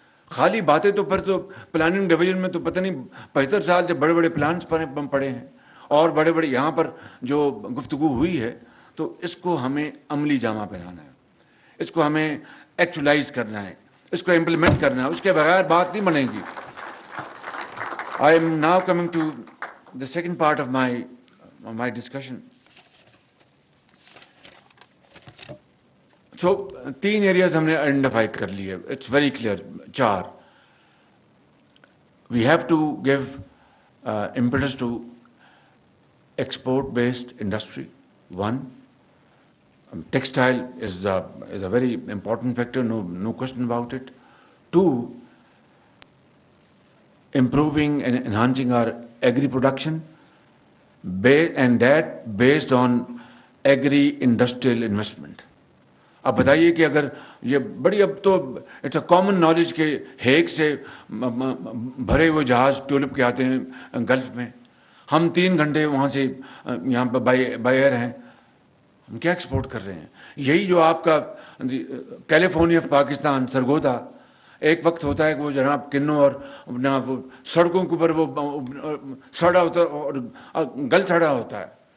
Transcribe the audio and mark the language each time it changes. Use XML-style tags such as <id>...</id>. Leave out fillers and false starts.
<ur>خالی باتیں تو پھر تو پلاننگ ڈویژن میں تو پتہ نہیں 75 سال جب بڑے بڑے پلانس پڑے ہیں اور بڑے بڑے یہاں پر جو گفتگو ہوئی ہے تو اس کو ہمیں عملی جامہ پہنانا ہے, اس کو ہمیں ایکچولائز کرنا ہے, اس کو امپلیمنٹ کرنا ہے, اس کے بغیر بات نہیں بنے گی.</ur> <en>I am now coming to the second part of my discussion. So 3 areas</en> <ur>ہم نے آئیڈینٹیفائی کر لیے.</ur> <en>It's very clear. 4. We have to give impetus to export-based industry. 1. Textile is a very important factor, no question about it. 2. Improving and enhancing our agri-production, and that based on agri-industrial investment.</en> <ur>اب بتائیے کہ اگر یہ بڑی اب تو</ur> <en>it's a common knowledge</en> <ur>کہ Hague سے بھرے ہوئے جہاز ٹیولپ کے آتے ہیں گلف میں, ہم 3 گھنٹے وہاں سے یہاں پہ بائی ایئر ہیں, ہم کیا ایکسپورٹ کر رہے ہیں. یہی جو آپ کا کیلیفورنیا پاکستان سرگودا ایک وقت ہوتا ہے کہ وہ جناب کنوں اور اپنا وہ سڑکوں کے اوپر وہ سڑا ہوتا اور گل سڑا ہوتا ہے.</ur>